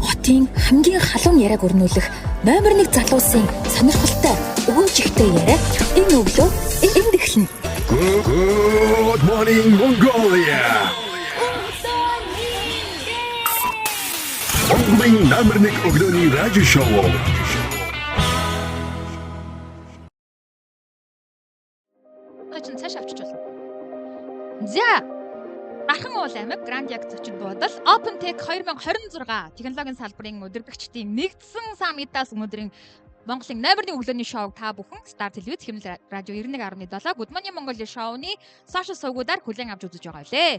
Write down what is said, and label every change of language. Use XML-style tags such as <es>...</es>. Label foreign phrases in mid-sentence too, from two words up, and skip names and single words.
<mn>Монголын хамгийн халуун яриаг өрнүүлэх номер 1 залуусын сонирхолтой өгөөж ихтэй яриа энэ өглөө энд эхэлнэ.</mn> <en>Good morning Mongolia.</en> <mn>Монголын номер 1 өглөөний радио шоу. Очин цааш авчиж болно. За Архан уул аймаг Гранд Яг зочин буудал Open Tech 2026 технологийн салбарын удирдагчдын нэгдсэн саммитаас өнөөдрийн Монголын номер 1 өглөөний шоуг та бүхэн Star Televiz Хэмнэл радио 91.7 Good Morning Mongolia шоуны сошиал сувгуудаар хүлээн авч үзэж байгаа лээ.</mn>